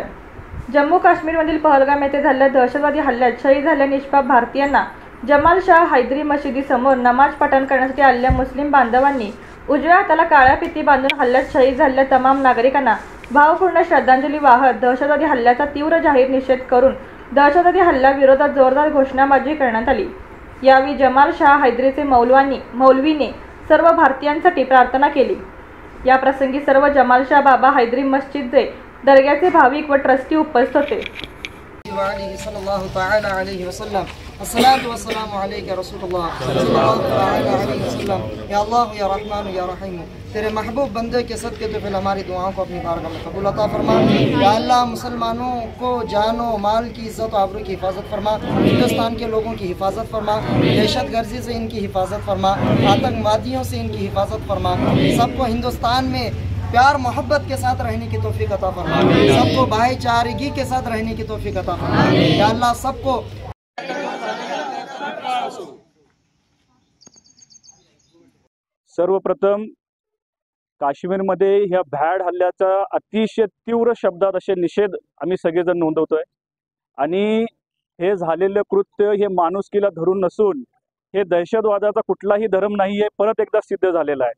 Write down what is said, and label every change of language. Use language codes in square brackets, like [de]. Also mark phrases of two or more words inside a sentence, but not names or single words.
[mr] जम्मू काश्मीरमधील पहलगाम येथे झालेल्या दहशतवादी हल्ल्यात शहीद झालेल्या निष्पाप भारतीयांना जमाल शाह हैदरी मशिदीसमोर नमाज पठण करण्यासाठी आलेल्या मुस्लिम बांधवांनी उजव्या हाताला काळ्या फिती बांधून हल्ल्यात शहीद झालेल्या तमाम नागरिकांना भावपूर्ण श्रद्धांजली वाहत दहशतवादी हल्ल्याचा तीव्र जाहीर निषेध करून दहशतवादी हल्ल्याविरोधात जोरदार घोषणाबाजी करण्यात आली। यावेळी जमाल शाह हैदरीचे मौलवीने सर्व भारतीयांसाठी प्रार्थना केली। या प्रसंगी सर्व जमाल शाह बाबा हैदरी मस्जिदचे दर्ग्याचे भाविक व ट्रस्टी उपस्थित होते। [ar] الصلاة والسلام عليك يا رسول الله صلى الله عليه وسلم. يا الله يا رحمن يا رحيم, [ur] تیرے محبوب بندے کے صدقے تو پھر ہماری دعاؤں کو اپنی بارگاہ میں قبول عطا فرما. [ar] يا الله [ur] مسلمانوں کو جان و مال کی عزت آبرو کی حفاظت فرما، ہندوستان کے لوگوں کی حفاظت فرما، دہشت گردی سے ان کی حفاظت فرما، آتنک وادیوں سے ان کی حفاظت فرما، سب کو ہندوستان میں پیار محبت کے ساتھ رہنے کی توفیق عطا فرما، سب کو بھائی چارگی کے ساتھ رہنے کی توفیق عطا فرما. [ar] يا الله [ur] सबको [mr] सर्वप्रथम काश्मीरमध्ये ह्या भ्याड हल्ल्याचा अतिशय तीव्र शब्दात असे निषेध आम्ही सगळेजण नोंदवतोय आणि हे झालेले कृत्य हे माणुसकीला धरून नसून हे दहशतवादाचा कुठलाही धर्म नाहीये, परत एकदा सिद्ध झालेला आहे।